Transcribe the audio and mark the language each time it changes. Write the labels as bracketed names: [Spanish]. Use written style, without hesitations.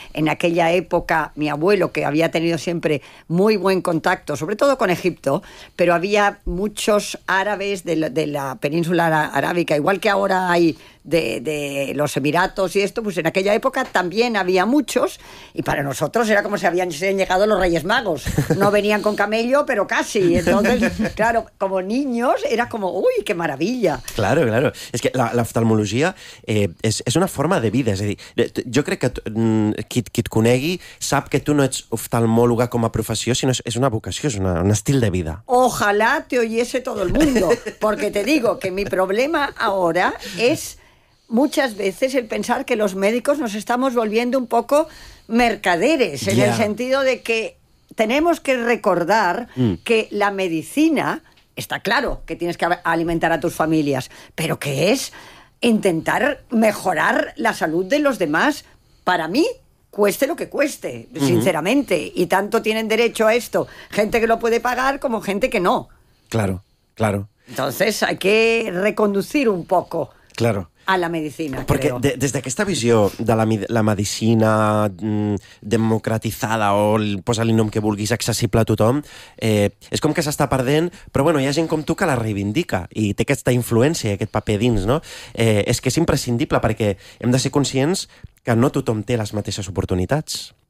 [Spanish] En aquella época, mi abuelo, que había tenido siempre muy buen contacto, sobre todo con Egipto, pero había muchos árabes de la península arábica, igual que ahora hay de los Emiratos y esto, pues en aquella época también había muchos, y para nosotros era como si habían llegado los Reyes Magos. No venían con camello, pero casi. Entonces, claro, como niños era como, uy, qué maravilla. Claro, claro. [Catalan] Es que la oftalmologia és una forma de vida. És a dir, jo crec que qui et conegui sap que tu no ets oftalmòloga com a professió, sinó és una vocació, és un estil de vida. [Spanish] Ojalá te oyese todo el mundo, porque te digo que mi problema ahora es muchas veces el pensar que los médicos nos estamos volviendo un poco mercaderes, en el sentido de que tenemos que recordar que la medicina, está claro que tienes que alimentar a tus familias, pero que es intentar mejorar la salud de los demás, para mí, cueste lo que cueste, sinceramente. Y tanto tienen derecho a esto gente que lo puede pagar como gente que no. Claro, claro. Entonces hay que reconducir un poco. Claro. a la medicina, [Catalan] perquè [Spanish] creo. [Catalan] Des d'aquesta visió de la medicina democratitzada, o posa-li nom que vulguis, accessible a tothom, és com que s'està perdent, però bueno, hi ha gent com tu que la reivindica i té aquesta influència i aquest paper dins, no? És que és imprescindible, perquè hem de ser conscients que no tothom té les mateixes oportunitats.